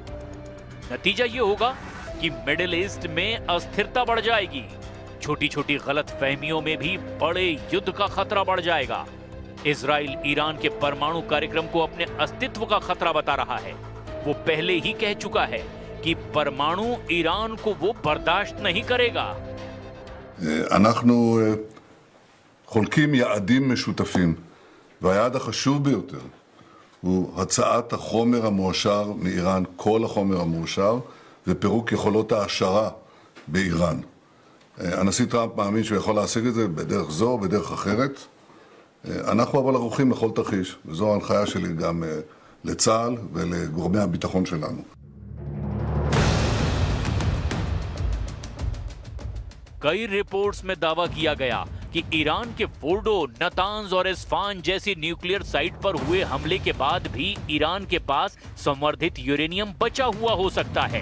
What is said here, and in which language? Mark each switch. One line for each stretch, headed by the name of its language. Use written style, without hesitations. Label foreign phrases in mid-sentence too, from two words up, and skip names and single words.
Hindi: नतीजा ये होगा कि मिडिल ईस्ट में अस्थिरता बढ़ जाएगी। छोटी छोटी गलतफहमियों में भी बड़े युद्ध का खतरा बढ़ जाएगा। इजराइल ईरान के परमाणु कार्यक्रम को अपने अस्तित्व का खतरा बता रहा है। वो पहले ही कह चुका है कि परमाणु ईरान को वो बर्दाश्त नहीं करेगा।
Hebrew: אנחנו חולקים יעדים משותפים, והיעד החשוב ביותר הוא הצעת החומר המועשר מאיראן, כל החומר המועשר, ופירוק יכולות העשרה באיראן. הנשיא טראמפ מאמין שהוא יכול להשיג את זה בדרך זו או בדרך אחרת. אנחנו אבל ערוכים לכל תרחיש, וזו ההנחיה שלי גם לצה"ל ולגורמי הביטחון שלנו.
Hindi: कई रिपोर्ट्स में दावा किया गया कि ईरान के फोर्डो, नतांज और इस्फान जैसी
English: nuclear site
Hindi: पर हुए हमले के बाद भी ईरान के पास संवर्धित यूरेनियम बचा हुआ हो सकता है।